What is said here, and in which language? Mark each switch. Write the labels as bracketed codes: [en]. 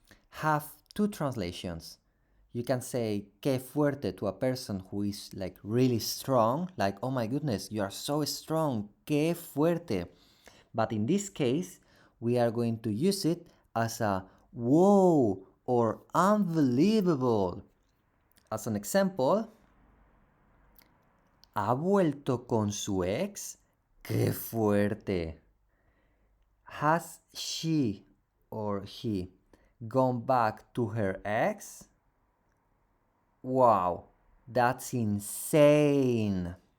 [en] Have two translations. You can say [es] qué fuerte [en] to a person who is like really strong, like oh my goodness, you are so strong, qué fuerte. But in this case, we are going to use it as a whoa or unbelievable. As an example, [es] ¿ha vuelto con su ex? ¡Qué fuerte! [en] Has she or he gone back to her ex? Wow, that's insane!